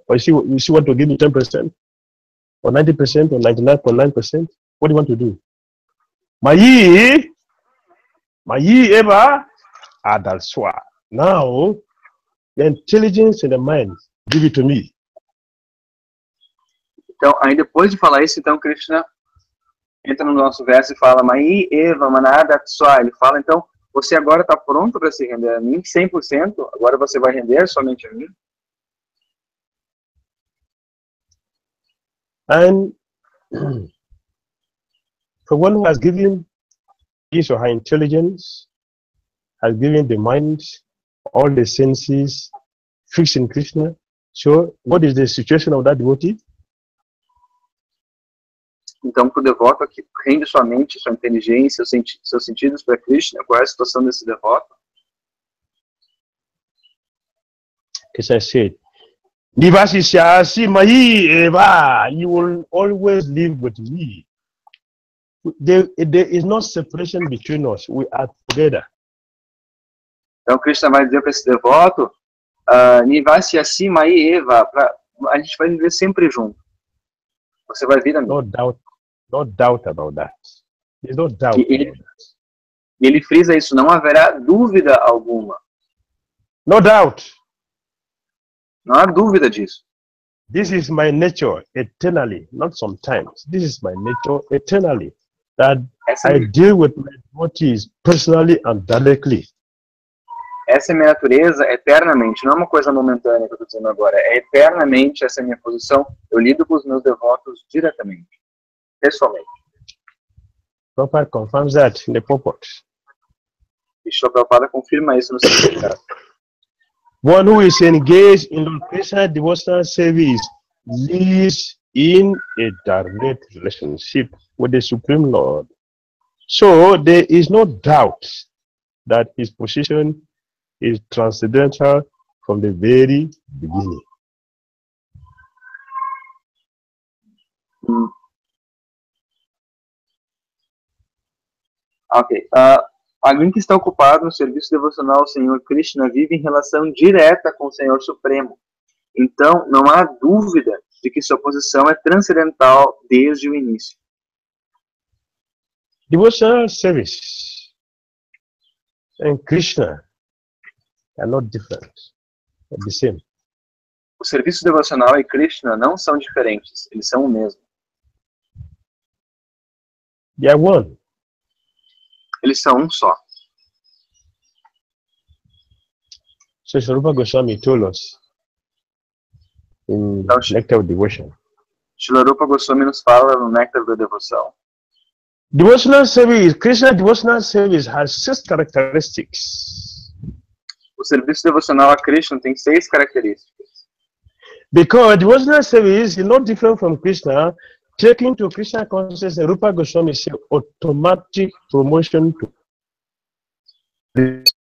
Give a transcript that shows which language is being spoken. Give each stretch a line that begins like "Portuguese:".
English: Or you see want to give me 10%? Or 90%? Or 99.9%? What do you want to do?
Sanskrit: Mayi eva adatswa.
English: Now, the intelligence and the mind, give it to me.
Portuguese: Então, aí depois de falar isso, então Krishna entra no nosso verso e fala, Mai Eva Manada Tsua. Ele fala, então, você agora está pronto para se render a mim, 100%, agora você vai render somente a mim.
English: And for one who has given his or her intelligence, has given the mind, all the senses, fixed in Krishna, so what is the situation of that devotee?
Portuguese: Então, para o devoto que rende sua mente, sua inteligência, seus sentidos para Krishna, qual é a situação desse devoto?
English: Krishna said,
Sanskrit: Nivasisya Mahi Eva,
English: you will always live with me. there is no separation between us. We are together.
Portuguese: Então Krishna vai dizer para esse devoto, Nivasi acima aí, Eva, a gente vai viver sempre junto. Você vai vir a mim.
English: No doubt about that. There's no doubt about that.
Portuguese: E ele frisa isso, não haverá dúvida alguma.
English: No doubt.
Portuguese: Não há dúvida disso.
English: This is my nature eternally, not sometimes. This is my nature eternally. That I deal with my devotees personally and directly.
Portuguese: Essa é minha natureza eternamente, não é uma coisa momentânea que eu estou dizendo agora. É eternamente essa minha posição. Eu lido com os meus devotos diretamente, pessoalmente.
English: Prabhupada confirms that in the purport.
Portuguese: E Srila Prabhupada confirma isso no significado.
English: One who is engaged in Lord Krishna devotional service lives in a direct relationship with the Supreme Lord. So there is no doubt that his position is transcendental from the very beginning. Ok.
Portuguese: Alguém que está ocupado no serviço devocional ao Senhor Krishna vive em relação direta com o Senhor Supremo. Então, não há dúvida de que sua posição é transcendental desde o início.
English: Devotional service and Krishna are not different, they're the same.
Portuguese: O serviço devocional e Krishna não são diferentes, eles são o mesmo.
English: They are one.
Portuguese: Eles são um só.
English: So Swarupa Goswami told us in Nectar of Devotion.
Portuguese: Srila Rupa Goswami nos fala no Néctar da Devoção.
English: Devotional service, Krishna devotional service has 6 characteristics.
Portuguese: O serviço devocional a Krishna tem 6 características.
English: Because devotional service is not different from Krishna, taking to Krishna consciousness, Rupa Goswami said automatic promotion to